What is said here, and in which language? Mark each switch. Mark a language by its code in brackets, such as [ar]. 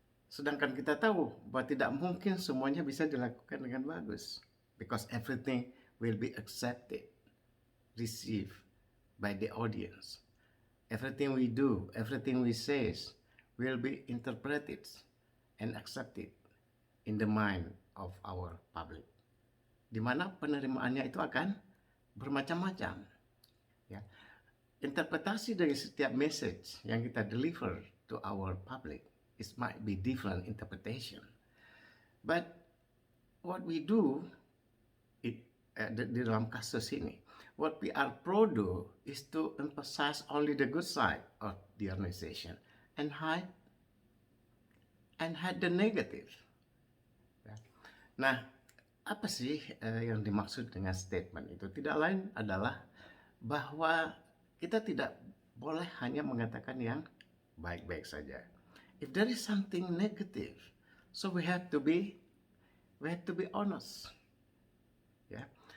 [id] Sedangkan kita tahu bahwa tidak mungkin semuanya bisa dilakukan dengan bagus, [en] because everything will be accepted, received by the audience. Everything we do, everything we say will be interpreted and accepted in the mind of our public. [id] Di mana penerimaannya itu akan bermacam-macam. Ya. Interpretasi dari setiap message yang kita deliver [en] to our public, it might be different interpretation. But what we do [id] di dalam kasus ini, [en] what PR Pro do is to emphasize only the good side of the organization and hide the negative. Nah, [id] apa sih yang dimaksud dengan statement itu? Tidak lain adalah bahwa kita tidak boleh hanya mengatakan yang baik-baik saja. [en] If there is something negative, so we have to be honest. Yeah.